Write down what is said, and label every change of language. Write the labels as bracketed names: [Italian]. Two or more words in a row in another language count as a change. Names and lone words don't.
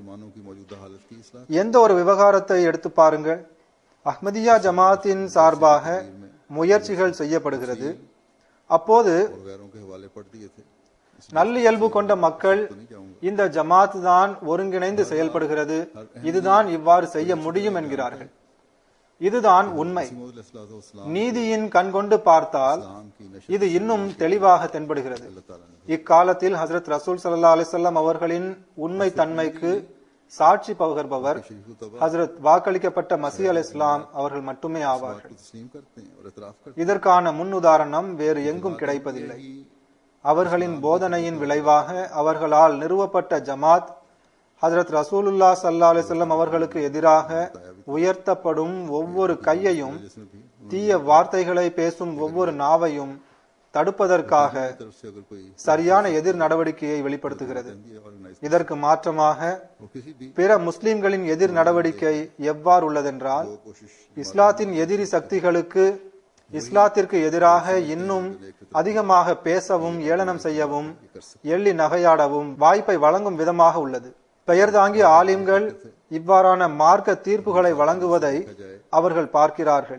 [Urdu] मुसलमानों की मौजूदा हालत की इस्लाह [Tamil] எந்த ஒரு விவகாரத்தை எடுத்து பாருங்கள், அஹ்மதியா ஜமாத்தின் சார்பாக முயற்சிகள் செய்யப்படுகிறது. அப்போது [Urdu] और गैरों के हवाले पढ़ दिए थे। [Tamil] நல்லியல்பு கொண்ட மக்கள் இந்த ஜமாத் தான் ஒருங்கிணைந்து செயல்படுகிறது, இதுதான் இவ்வாறு செய்ய முடியும் என்கிறார்கள். இதுதான் உண்மை. [Urdu] इस्लाम [Tamil] நீதியின் கண் கொண்டு பார்த்தால் [Urdu] की नशर [Tamil] இது இன்னும் தெளிவாக தென்படுகிறது. இக்காலத்தில் ஹஜ்ரத் ரசூல் [Arabic] صلى الله عليه وسلم [Tamil] அவர்களின் உண்மை தன்மைக்கு சாட்சி பகர்பவர் ஹஜ்ரத் வாக்களிக்கப்பட்ட மசீஹ் அலைஹிஸ்ஸலாம் அவர்கள் மட்டுமே ஆவார்கள். [Urdu] तस्लीम करते हैं और इतराफ करते [Tamil] இதற்கான முன் உதாரணம் வேறு எங்கும் கிடைப்பதில்லை. அவர்களின் போதனையின் விளைவாக அவர்களால் நிறுவப்பட்ட ஜமாத் ஹஜ்ரத் ரசூலுல்லாஹ் [Arabic] صلى الله عليه وسلم [Tamil] அவர்களுக்கு எதிராக உயர்த்தப்படும் ஒவ்வொரு கையையும், தீய வார்த்தைகளை பேசும் ஒவ்வொரு நாவையும் தடுப்பதற்காக [Urdu] हैं। तरफ से अगर कोई [Tamil] சரியான எதிர் நடவடிக்கையை வெளிப்படுத்துகிறது. [Urdu] ऑर्गेनाइज [Tamil] இதற்கு மாற்றமாக [Urdu] वो किसी भी [Tamil] பிற முஸ்லிம்களின் எதிர் நடவடிக்கை எவ்வாறு உள்ளதென்றால், [Urdu] कोशिश [Tamil] இஸ்லாத்தின் எதிரி சக்திகளுக்கு இஸ்லாத்திற்கு எதிராக இன்னும் அதிகமாக பேசவும் ஏளனம் செய்யவும் எள்ளி நகையாடவும் வாய்ப்பை வழங்கும் விதமாக உள்ளது. பெயர் தாங்கிய ஆலிம்கள் இவ்வாறான மார்க்க தீர்ப்புகளை வழங்குவதை அவர்கள் பார்க்கிறார்கள்.